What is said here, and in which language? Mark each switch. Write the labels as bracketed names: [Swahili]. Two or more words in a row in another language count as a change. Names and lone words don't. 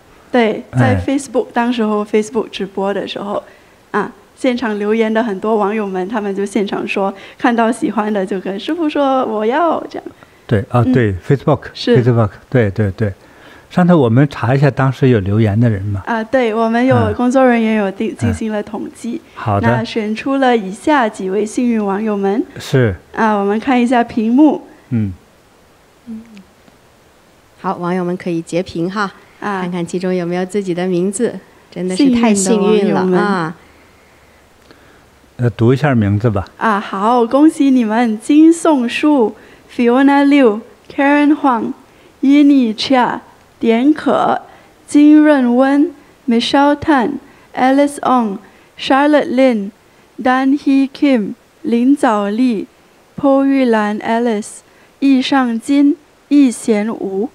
[Chinese] 對，在 Facebook，當時候 Facebook 直播的時候，現場留言的很多網友們，他們就現場說，看到喜歡的就跟師父說我要這樣。對對 ，Facebook 是 Facebook， 對。上頭我們查一下當時有留言的人嘛？對，我們有工作人員有進行了統計。好的。那選出了以下幾位幸運網友們。是。我們看一下屏幕。好，網友們可以截屏哈。看看其中有没有自己的名字，真的是太幸运了啊！读一下名字吧。好，恭喜你们：金颂树、Fiona Liu、Karen Huang、Yini Chia、点可、金润温、Michelle Tan、Alice Ong、Charlotte Lin、Dan Hee Kim、林早丽、Po玉蘭 Alice、易尚金、易賢吳。